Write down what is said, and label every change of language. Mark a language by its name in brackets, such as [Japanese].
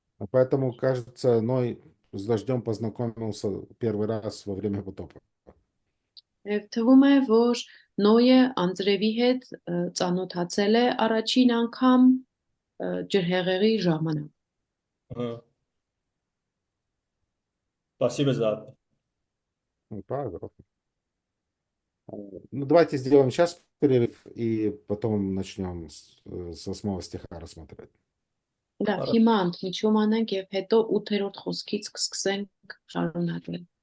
[Russian] Поэтому, кажется, Ной с дождем познакомился первый раз во время потопа. [Armenian] Եվ թվում է, որ Նոյը անձրևի հետ ծանոթացել է առաջին անգամ ջրհեղեղի ժամանակ։ [Russian] Ага. Спасибо за это. Пожалуйста. Ну, давайте сделаем сейчас перерыв и потом начнем с 8 стиха рассматривать. [Armenian] Լավ, հիմա ընդմիջում անենք եւ հետո 8-րդ խոսքից կսկսենք շարունակել։